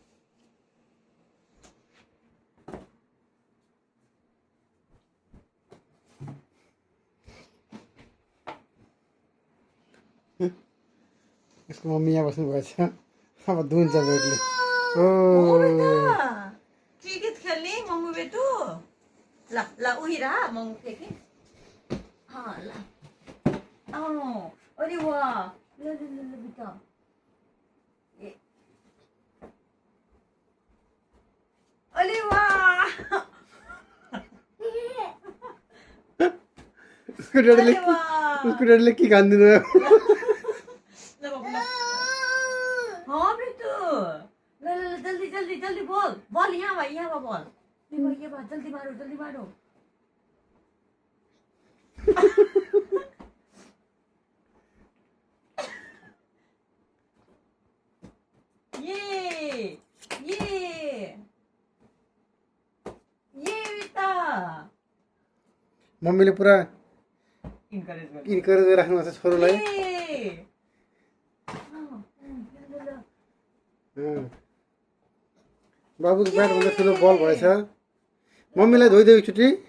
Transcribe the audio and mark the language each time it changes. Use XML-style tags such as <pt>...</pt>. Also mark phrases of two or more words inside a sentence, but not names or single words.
<ne>यसको मम्मी यहाँ बस्नु भएछ। अब धुन्छ ब्याटले। ओ क्रिकेट खेल्ने मम्मी बेटु। ल ल उहिरा मम्मी फेके। ल अरे वाह, ल ल ल बेटा। अरे वाह, उसको डरले के खान्दिनु। हाँ बेटू, ल ल जल्दी जल्दी जल्दी बोल बोल। यहाँ भाई बोल।</ne> <hi>ये बात जल्दी मारो जल्दी मारो।</hi> <ne>ये बेटा। मम्मीले पुरा इन्करेज गरिराख्नु भएको छ छोरोलाई। बाबुको ब्याट भन्दा ठुलो बल भएछ। मम्मीलाई धोइदेऊ एकचोटि।</ne>